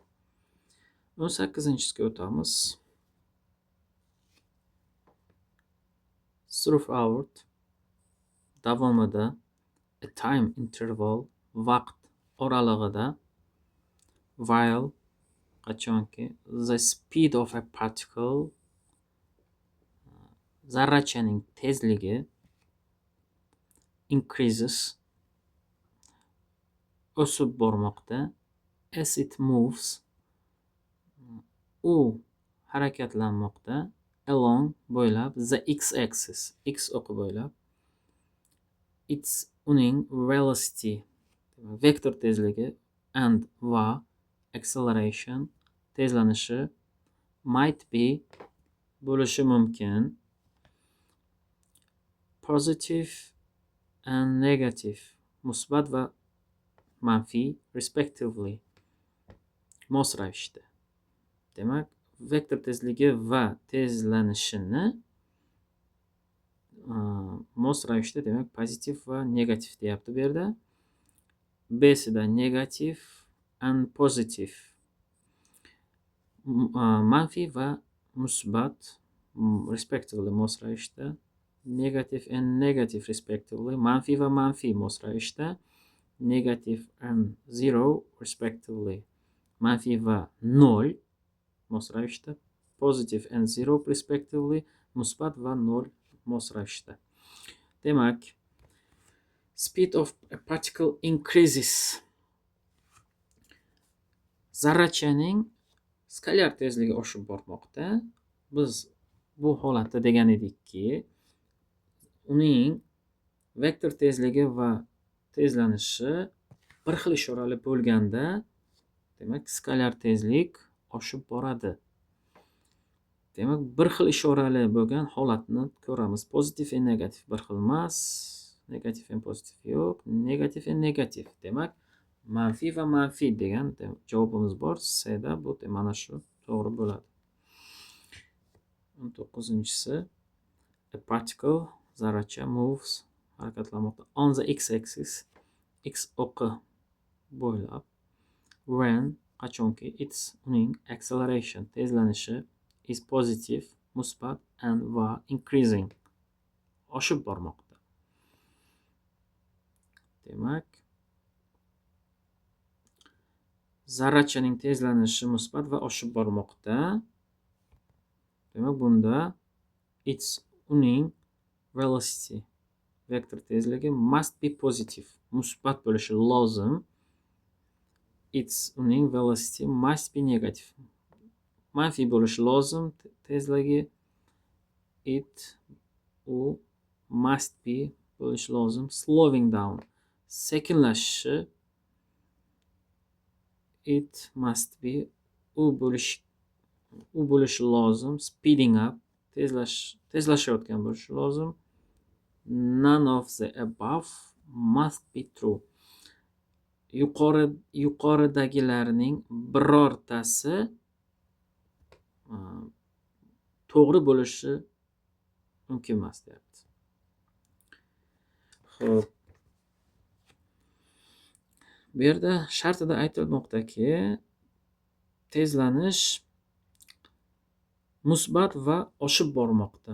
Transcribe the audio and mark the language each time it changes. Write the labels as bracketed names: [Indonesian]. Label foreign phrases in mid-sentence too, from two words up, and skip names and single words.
[Uzbek] 18-ga o'tamiz. Throughout, davomida, [English] a time interval, [Uzbek] vaqt oralig'ida, while, qachonki, [English] the speed of a particle, [Uzbek] zarrachaning tezligi, increases, o'sib bormoqda, [English] as it moves, [Uzbek] u harakatlanmoqda, along, bo'ylab, [English] the x-axis, [Uzbek] x o'qi bo'ylab, it's uning velocity, vektor tezligi, [English] and va acceleration, tezlanishi, might be, [Uzbek] bo'lishi mumkin, [English] positive and negative, [Uzbek] musbat va manfiy, respectively, mos ravishda. Demak, vektor tezligi va tezlanishini mos ravishda, demak, pozitiv va negativ deyapti bu yerda. [English] B'sida negativ and positive, [Uzbek] manfiy va musbat, respectively, mos ravishda. [English] Negative and negative, respectively, [Uzbek] manfiy va manfiy mos ravishda. [English] Negative and zero, respectively, [Uzbek] manfiy va 0 mos ravishda, [English] positive and 0 respectively [Uzbek] musbat va 0 mos ravishda. Demak, [English] speed of a particle increases. [Uzbek] Zarrachaning skalyar tezligi oshib bormoqda. Biz bu holatda degan edikki, uning vektor tezligi va tezlanishi bir xil ishorali bo'lganda, demak, skalyar tezlik oshib boradi. Demak, bir xil ishorali bo'lgan holatni ko'ramiz. Pozitiv va negativ bir xil emas, negativ va pozitiv yo'q, negativ va negativ. Demak, manfiy va manfiy degan javobimiz bor. C'da bu mana shu to'g'ri bo'ladi. [English] 19-si, a particle zarracha moves harakatlanmoqda on the x-axis, [Uzbek] x o'qi bo'ylab, when qachonki uning acceleration tezlanishi [English] is positive [Uzbek] musbat and va increasing oshib bormoqda. Demak, zarrachaning tezlanishi musbat va oshib bormoqda. Demak, bunda uning velocity vektor tezligi [English] must be positive [Uzbek] musbat bo'lishi lozim. Uning [English] velocity must be negative [Uzbek] manfiy bo'lishi lozim. Tezligi u [English] must be [Uzbek] bo'lishi lozim. [English] Slowing down [Uzbek] sekinlashishi [English] must be [Uzbek] u bo'lishi lozim. [English] Speeding up [Uzbek] tezlashayotgan bo'lishi lozim. [English] None of the above must be true. [Uzbek] Yuqoridagilarning birortasi to'g'ri bo'lishi mumkin emas deyapti. Xo'p. Bu yerda shartida aytilmoqdaki, tezlanish musbat va oshib bormoqda.